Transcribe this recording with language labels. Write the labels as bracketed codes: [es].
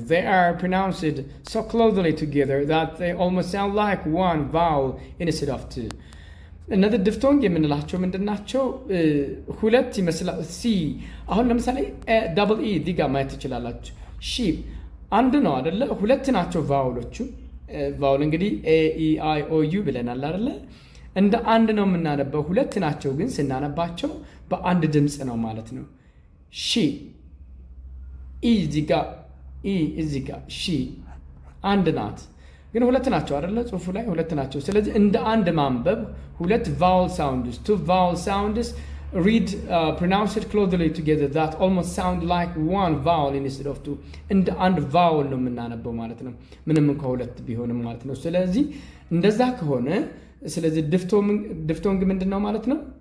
[en] They are pronounced so closely together that they almost sound like one vowel instead of two. [am] እነዚህ ዲፍቶንግ የምንላቸው ምንድናቸው? ሁለት ይመስላል። ሲ አሁን ለምሳሌ ዳብል ኢ ዲጋ ማየት ትችላላችሁ። ሺፕ አንድ ነው አይደለ? ሁለት ናቸው ቫውሎቹ። ቫውል እንግዲህ AEIOU ብለናል አይደለ? እንደ አንድ ነው የምናነበው። ሁለት ናቸው ግን ስናነባቸው በአንድ ድምፅ ነው ማለት ነው። ሺ ኢ እዚጋ ሺ አንድ ናት ግን ሁለት ናቸው አይደለ? ጽሁፉ ላይ ሁለት ናቸው። ስለዚህ እንደ አንድ ማንበብ ሁለት [en] vowel sounds, two vowel sounds read pronounced closely together that almost sound like one vowel instead of two. [am] እንደ አንድ vowel ነው የምናነበው ማለት ነው፣ ምንም እንኳን ሁለት ቢሆንም ማለት ነው። ስለዚህ እንደዛ ከሆነ ስለዚህ ዲፍቶንግ ምንድነው ማለት ነው?